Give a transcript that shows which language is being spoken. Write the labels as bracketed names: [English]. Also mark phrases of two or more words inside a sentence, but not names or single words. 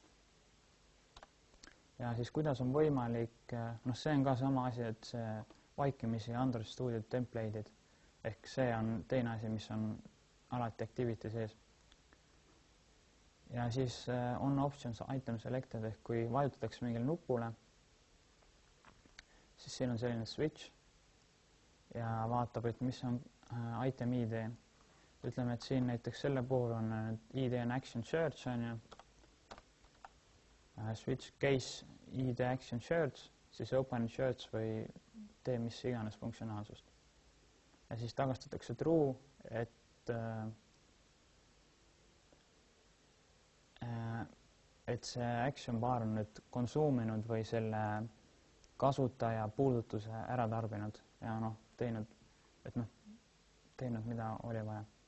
[Estonian] Ja siis kuidas on võimalik, see on ka sama asi, et see vaikimisi Android Studio template'id, ehk see on teine asi, mis on alati activity sees. Ja siis on [English] options item selected, [Estonian] ehk kui vajutatakse mingile nupule, siis siin on selline switch ja vaatab, et mis on [English] item ID. [Estonian] Ütleme, et siin näiteks selle puhul on ID on [English] action search [Estonian] on ju, [English] switch case ID action search, [Estonian] siis [English] open search [Estonian] või tee mis iganes funktsionaalsust. Ja siis tagastatakse true, et see [English] action bar [Estonian] on nüüd konsuuminud või selle kasutaja puudutuse ära tarbinud ja teinud, mida oli vaja.